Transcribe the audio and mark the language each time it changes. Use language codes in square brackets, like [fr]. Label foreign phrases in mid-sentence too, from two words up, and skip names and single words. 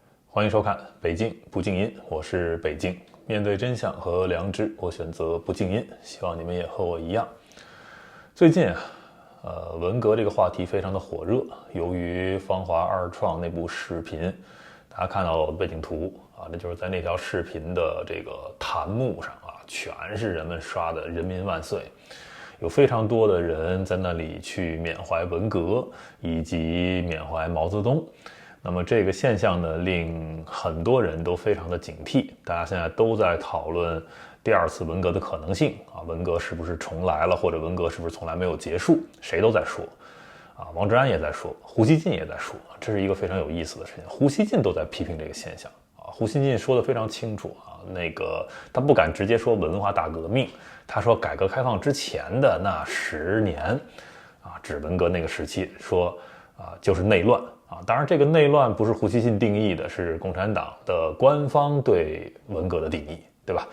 [zh] 歡迎收看北京不靜音，我是北京。面對真相和良知，我選擇不靜音，希望你們也和我一樣。最近文革這個話題非常的火熱，由於芳華二創那部視頻，大家看到了我的背景圖啊，那就是在那條視頻的这个彈幕上啊，全是人們刷的人民萬歲，有非常多的人在那裡去緬懷文革以及緬懷毛澤東。那麼這個現象呢，令很多人都非常的警惕，大家現在都在討論第二次文革的可能性啊，文革是不是重來了，或者文革是不是從來沒有結束，誰都在說啊，王志安也在說，胡錫進也在說，這是一個非常有意思的事情，胡錫進都在批評這個現象啊，胡錫進說得非常清楚啊，他不敢直接說文化大革命，他說改革開放之前的那10年啊，指文革那個時期，說就是內亂。當然這個內亂不是胡錫進定義的，是共產黨的官方對文革的定義，對吧？